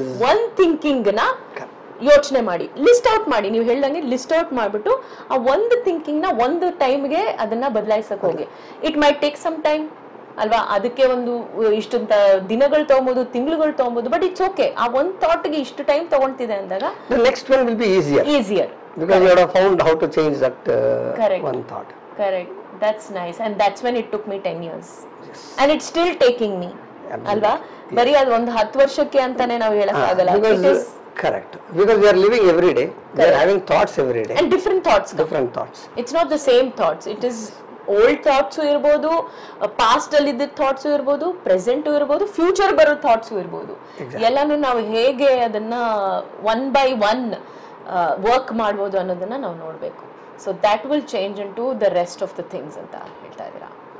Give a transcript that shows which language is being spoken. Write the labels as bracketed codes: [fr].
[kn] One thinking ನ ಯೋಚನೆ ಮಾಡಿ, ಲಿಸ್ಟ್ ಔಟ್ ಮಾಡಿ. ನೀವು ಹೇಳ್ದಂಗೆ ಲಿಸ್ಟ್ ಔಟ್ ಮಾಡ್ಬಿಟ್ಟು ಆ ಒಂದು ಥಿಂಕಿಂಗ್ ನ ಒಂದು ಟೈಮ್ಗೆ ಅದನ್ನ ಬದಲಾಯಿಸಕ್ ಹೋಗಿ. [en] it might take some time [kn] ಅಲ್ವಾ, ಅದಕ್ಕೆ ಒಂದು ಇಷ್ಟಂತ ದಿನಗಳು ತಗೊಬಹುದು, ತಿಂಗಳುಗಳು ತಗೊಬಹುದು, [en] But it's okay. [kn] ಆ ಒಂದು ಥಾಟ್ಗೆ ಇಷ್ಟು ಟೈಮ್ ತಗೊಳ್ತಿದೆ ಅಂದಾಗ [en] Next one will be easier because you have found how to change that one thought. Correct. That's nice, and that's when it took me 10 years. Yes. And it's still taking me. [kn] ಅಲ್ವಾ? ಬರೀ ಅದು ಒಂದು 10 ವರ್ಷಕ್ಕೆ ಅಂತಾನೆ ನಾವು ಹೇಳಕ್ ಆಗಲ್ಲ. [en] It is correct, because we are living every day, we are having thoughts every day, and different thoughts. It's not the same thoughts. It is [kn] old thoughts ಇರ್ಬೋದು, ಪಾಸ್ಟ್ ಅಲ್ಲಿ ಇದ್ದ ಥಾಟ್ಸು ಇರ್ಬೋದು, ಪ್ರೆಸೆಂಟು ಇರ್ಬೋದು, ಫ್ಯೂಚರ್ ಬರೋ thoughts ಇರ್ಬೋದು. ಎಲ್ಲಾನು ನಾವು ಹೇಗೆ ಅದನ್ನ ಒನ್ ಬೈ ಒನ್ ವರ್ಕ್ ಮಾಡ್ಬೋದು ಅನ್ನೋದನ್ನ ನಾವು ನೋಡ್ಬೇಕು. [en] so that will change into the rest of the things [kn] ಅಂತ ಹೇಳ್ತಾ ಇದ್ದೀರಾ.